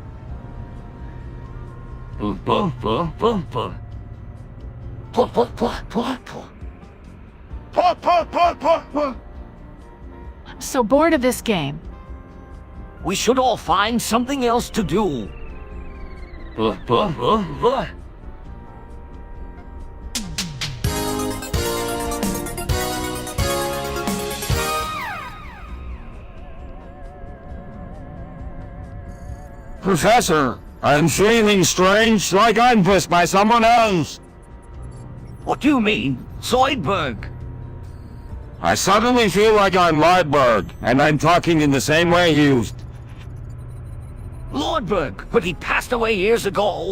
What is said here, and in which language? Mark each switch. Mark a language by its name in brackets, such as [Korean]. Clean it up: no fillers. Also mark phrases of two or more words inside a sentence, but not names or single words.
[English] Puh, puh, puh, puh, puh. Puh, puh, puh, puh, puh. I'm so bored of this game. We should all find something else to do. Puh, puh, puh, puh. Professor, I'm feeling strange, like I'm pushed by someone else. What do you mean, Zoidberg? I suddenly feel like I'm Lydberg, and I'm talking in the same way he used. Lordberg, but he passed away years ago.